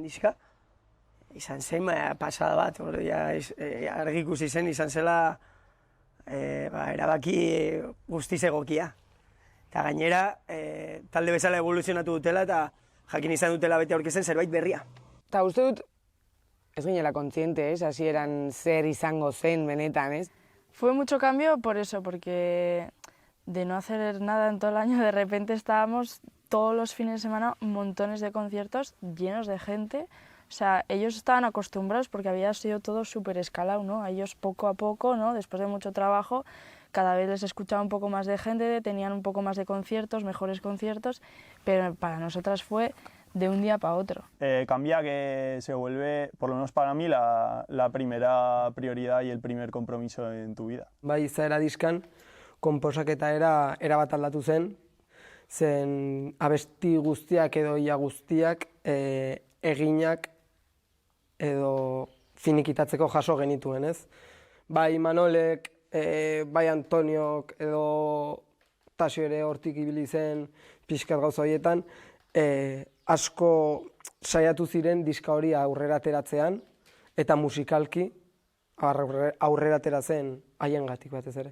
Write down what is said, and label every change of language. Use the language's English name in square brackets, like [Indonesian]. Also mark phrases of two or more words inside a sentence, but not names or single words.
[Basque] diska, izan zen pasada bat, argi ikusi zen, izan zela erabaki guztiz egokia. Eta gainera, talde bezala evoluzionatu dutela eta jakin izan dutela bete aurkezten zerbait berria. Eta uste dut, ez ginela kontziente, ez? Hasieran zer izango zen benetan, ez? [Spanish] Fue mucho cambio por eso, porque de no hacer nada en todo el año, de repente estábamos todos los fines de semana montones de conciertos llenos de gente. O sea, ellos estaban acostumbrados porque había sido todo súper escalado, ¿no? A ellos poco a poco, ¿no? Después de mucho trabajo, cada vez les escuchaba un poco más de gente, tenían un poco más de conciertos, mejores conciertos, pero para nosotras fue de un día para otro. Cambia que se vuelve, por lo menos para mí, la primera prioridad y el primer compromiso en tu vida. [Basque] Bai, izaera diskan, konposaketa era bat aldatu zen abesti guztiak edo ia guztiak eginak edo finikitatzeko jaso genituen, ez? Bai Manolek, bai Antoniok edo Tasio ere hortik ibili zen pixkat gauza horietan, asko saiatu ziren diska hori aurrera ateratzean eta musikalki aurrera ateratzen haiengatik batez ere.